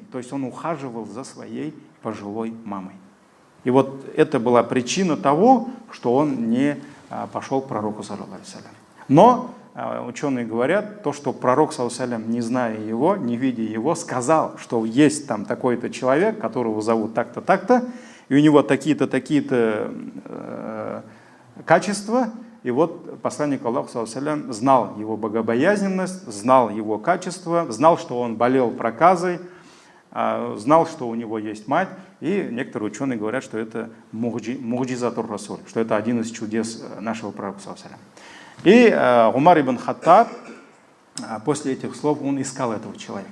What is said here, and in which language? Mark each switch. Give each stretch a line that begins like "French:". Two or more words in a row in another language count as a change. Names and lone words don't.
Russian: То есть он ухаживал за своей пожилой мамой. И вот это была причина того, что он не пошел к пророку,
Arabic: صلى الله عليه وسلم.
Russian: Но ученые говорят, то, что пророк,
Arabic: صلى الله عليه وسلم,
Russian: не зная его, не видя его, сказал, что есть там такой-то человек, которого зовут так-то, так-то, и у него такие-то, такие-то качества. И вот посланник Аллаха,
Arabic: صلى الله عليه وسلم,
Russian: знал его богобоязненность, знал его качество, знал, что он болел проказой, знал, что у него есть мать, и некоторые ученые говорят, что это
Arabic: معجزة الرسول,
Russian: что это один из чудес нашего пророка. И Умар ибн Хаттаб после этих слов он искал этого человека.